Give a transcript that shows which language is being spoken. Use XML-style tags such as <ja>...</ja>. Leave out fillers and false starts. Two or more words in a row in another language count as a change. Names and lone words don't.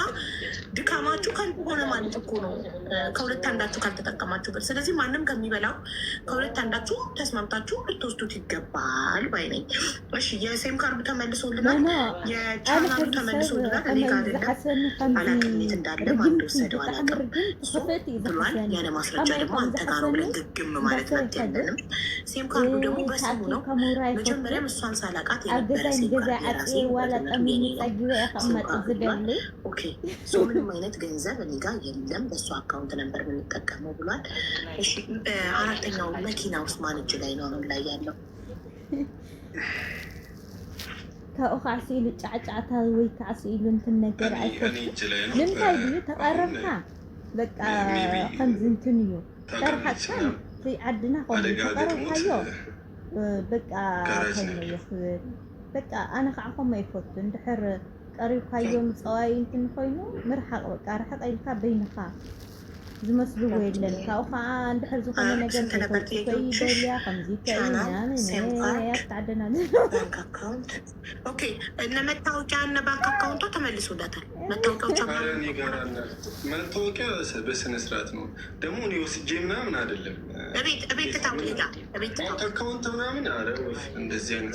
<am>ድካማችሁ ከንቱ ሆነ ማለት እኮ ነው፣ ከሁለት አንዳችሁ ካልተጠቀማችሁበት። ስለዚህ ማንም ከሚበላው ከሁለት አንዳችሁ ተስማምታችሁ ልትወስዱት ይገባል ባይ ነኝ። እሺ የሴም ካርዱ ተመልሶልናል፣ የቻናሉ ተመልሶልናል። እኔ ጋር አይደለም አላቅም የት እንዳለ ማን እንደወሰደው አላቅም። እሱ ብሏል። ያለ ማስረጃ ደግሞ አንተ ጋር ነው ብለን ግግም ማለት ነው ያለንም። ሴም ካርዱ ደግሞ በስሙ ነው። መጀመሪያም እሷን ሳላቃት የነበረ ሴም ምንም አይነት ገንዘብ እኔ ጋር የለም፣ በእሱ አካውንት ነበር የምንጠቀመው ብሏል። እሺ አራተኛው መኪና ውስጥ ማን እጅ ላይ ነው አሁን ላይ ያለው?</am> <ti>ካብኡ ከዓ ስኢሉ ጫዕጫዕታ ወይ ከዓ ስኢሉ እንትን ነገር አይፈትም። ንምንታይ ድዩ ተቐረብካ በቃ ከምዚ እንትን እዩ ተርሓካ ዓድና ኮነ ተቐረብካዮ በቃ ከመይ ይኽብል በቃ ኣነ ከዓ ከመይ ይፈቱ እንድሕር ቀሪብካዮም ፀዋይ እንትን ኮይኑ ምርሓቅ በቃ ርሕቅ ኢልካ በይንኻ ዝመስልዎ የለን ካብኡ ከዓ እንድሕር ዝኾነ ነገር ከይደልያ ከምዚ ከይናምንያፍትዓደና</ti> <am>ኦኬ እነ መታወቂያ እነ</am> <en>bank account</en> <am>ተመልሶላታል። መታወቂያ በስነ ስርዓት ነው ደግሞ እኔ ወስጄ ምናምን አይደለም እቤት ታውቂያ</am> <en>bank account</en> <am>ምናምን አረ እንደዚህ አይነት</am>